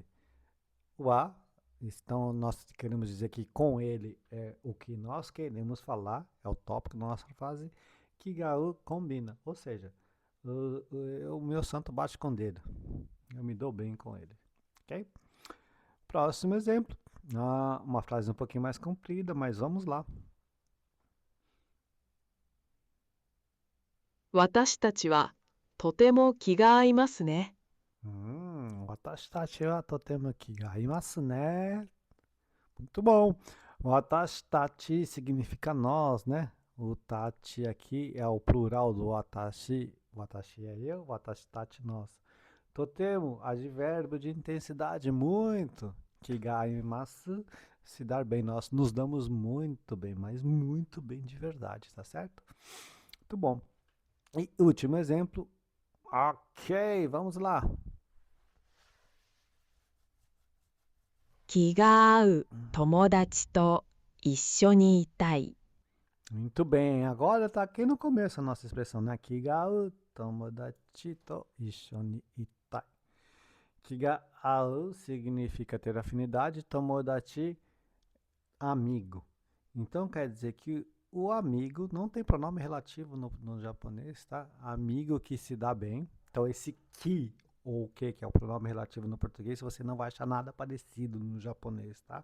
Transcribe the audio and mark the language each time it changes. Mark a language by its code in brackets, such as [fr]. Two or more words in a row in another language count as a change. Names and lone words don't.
[pt] Wa, então nós queremos dizer que com ele é o que nós queremos falar, é o tópico da nossa frase. Kigau combina, ou seja, o meu santo bate com o dedo. Eu me dou bem com ele. Ok? Próximo exemplo. Uma frase um pouquinho mais comprida, mas vamos lá. [ja] 私たちはとても気が合いますね。私たちはとても気が合いますね. [pt] Muito bom. [ja] 私たち [pt] significa nós, né? O tachi aqui é o plural do watashi. Watashi é eu, [ja] 私たち nós. [pt] Totemo, advérbio de intensidade, muito. Kigaimasu, se dar bem. Nós nos damos muito bem, mas muito bem de verdade, tá certo? Muito bom. E último exemplo. Ok, vamos lá. [ja] 気が合う友達と一緒にいたい。 [pt] Muito bem, agora tá aqui no começo a nossa expressão, né? [ja] 気が合う友達と一緒にいたい. [pt] Kigau significa ter afinidade, tomodachi, amigo. Então quer dizer que o amigo não tem pronome relativo no japonês, tá? Amigo que se dá bem. Então esse ki ou o que é o pronome relativo no português, você não vai achar nada parecido no japonês, tá?